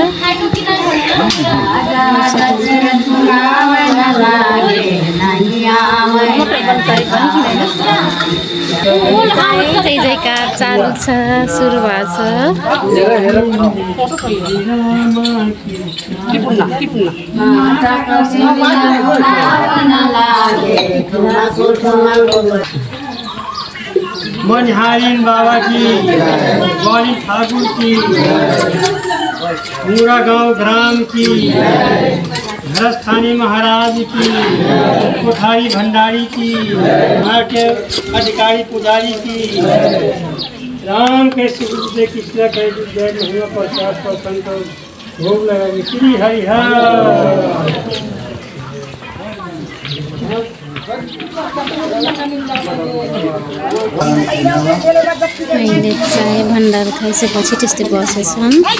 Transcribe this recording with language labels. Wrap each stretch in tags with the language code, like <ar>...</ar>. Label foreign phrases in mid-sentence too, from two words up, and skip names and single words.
<ne>जय जयकार चालू छ, सुरु भएको</ne> <hi>मनिहारिन बाबा की, वाली ठाकुर की, पूरा गांव ग्राम की, भरस्थानी महाराज की, कोठारी भंडारी की, वहाँ के अधिकारी पुजारी की, राम के सुख से कृष्ण के जय महिमा प्रसाद पर संतोष भोग लगाएंगे। श्री हरिहर।</hi> <ne>अहिले चाहिँ भण्डार खाइसकेपछि त्यस्तै बसेछन्।</ne>